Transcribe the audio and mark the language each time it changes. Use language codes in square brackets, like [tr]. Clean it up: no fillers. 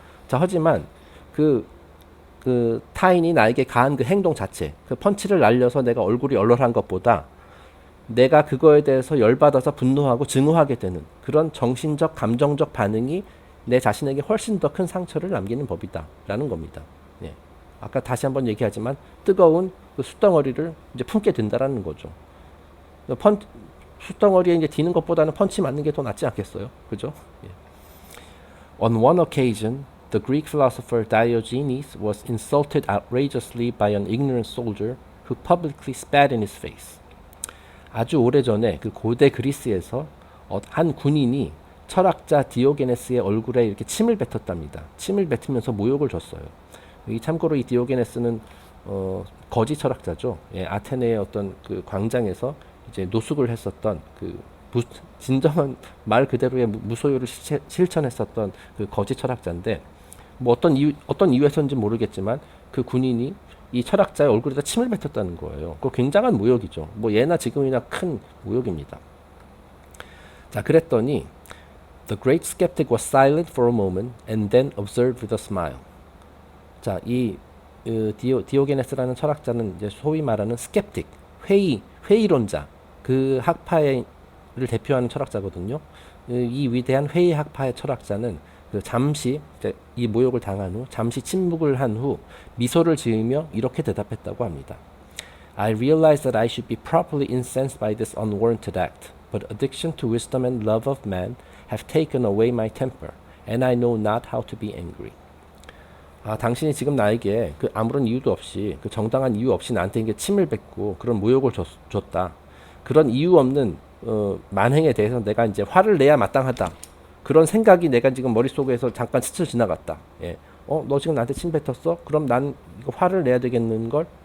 [ko] 자, 하지만 그 타인이 나에게 가한 그 행동 자체, 그 펀치를 날려서 내가 얼굴이 얼얼한 것보다 내가 그거에 대해서 열받아서 분노하고 증오하게 되는 그런 정신적, 감정적 반응이 내 자신에게 훨씬 더 큰 상처를 남기는 법이다 라는 겁니다. 예. 아까 다시 한번 얘기하지만 뜨거운 그 숯덩어리를 이제 품게 된다라는 거죠. 숯덩어리에 이제 디는 것보다는 펀치 맞는 게 더 낫지 않겠어요? 그죠? 예. [en] On one occasion, the Greek philosopher Diogenes was insulted outrageously by an ignorant soldier who publicly spat in his face. [ko] 아주 오래전에 그 고대 그리스에서 한 군인이 철학자 디오게네스의 얼굴에 이렇게 침을 뱉었답니다. 침을 뱉으면서 모욕을 줬어요. 참고로 이 디오게네스는 거지 철학자죠. 예, 아테네의 어떤 그 광장에서 이제 노숙을 했었던 그 진정한 말 그대로의 무소유를 실천했었던 그 거지 철학자인데, 뭐 어떤 이유에서인지 모르겠지만 그 군인이 이 철학자의 얼굴에다 침을 뱉었다는 거예요. 그 굉장한 모욕이죠. 뭐 예나 지금이나 큰 모욕입니다. [en] 자, 그랬더니 The great skeptic was silent for a moment and then observed with a smile. [ko] 자, 이 디오게네스라는 철학자는 이제 소위 말하는 스캡틱, 회의론자, 그 학파를 대표하는 철학자거든요. 이 위대한 회의 학파의 철학자는 그 잠시 이 모욕을 당한 후 잠시 침묵을 한 후 미소를 지으며 이렇게 대답했다고 합니다. [en] I realize that I should be properly incensed by this unwarranted act, but addiction to wisdom and love of man have taken away my temper, and I know not how to be angry. [ko] 아, 당신이 지금 나에게 그 아무런 이유도 없이 그 정당한 이유 없이 나한테 이게 침을 뱉고 그런 모욕을 줬다. 그런 이유 없는 만행에 대해서 내가 이제 화를 내야 마땅하다. 그런 생각이 내가 지금 머릿속에서 잠깐 스쳐 지나갔다. 예. 너 지금 나한테 침 뱉었어? 그럼 난 이거 화를 내야 되겠는 걸?